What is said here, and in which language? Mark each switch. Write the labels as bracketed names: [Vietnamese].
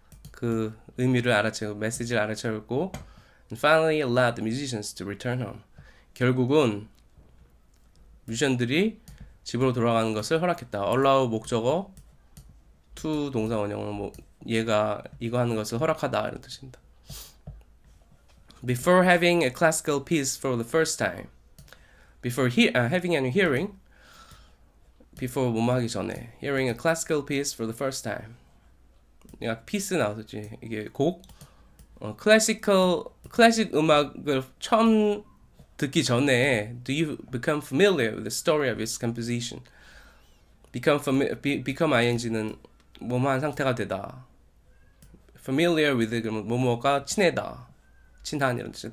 [Korean] 그 의미를 알아채고 메시지를 알아차렸고, [English] and finally allowed the musicians to return home. [Korean] 결국은 뮤지션들이 집으로 돌아가는 것을 허락했다. allow 목적어, to 동사 원형은 얘가 이거 하는 것을 허락하다 이런 뜻입니다. [English] Before having a classical piece for the first time. Before having and hearing. [Korean] Before 뭐뭐 하기 전에. [English] Hearing a classical piece for the first time. [Korean] 내가 피스 나왔었지. 이게 곡. 클래식 음악을 처음 듣기 전에 [English] do you become familiar with the story of its composition? [Korean] become ing는 뭐뭐한 상태가 되다. familiar with 그러면 뭐뭐가 친한 이런 뜻이야.